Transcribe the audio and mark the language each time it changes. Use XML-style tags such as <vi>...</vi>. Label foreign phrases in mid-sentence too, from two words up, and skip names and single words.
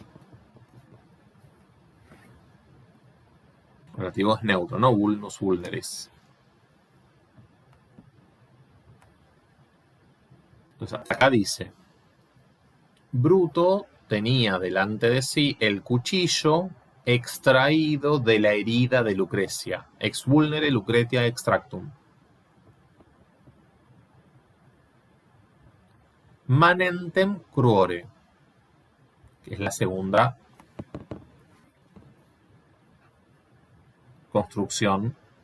<es>Ablativo es neutro, ¿no?</es> <la>Vulnus vulneris.</la> <es>Entonces, acá dice, Bruto tenía delante de sí el cuchillo extraído de la herida de Lucrecia.</es> <la>Ex vulnere Lucretia extractum. Manentem cruore,</la> <es>que es la segunda construcción.</es>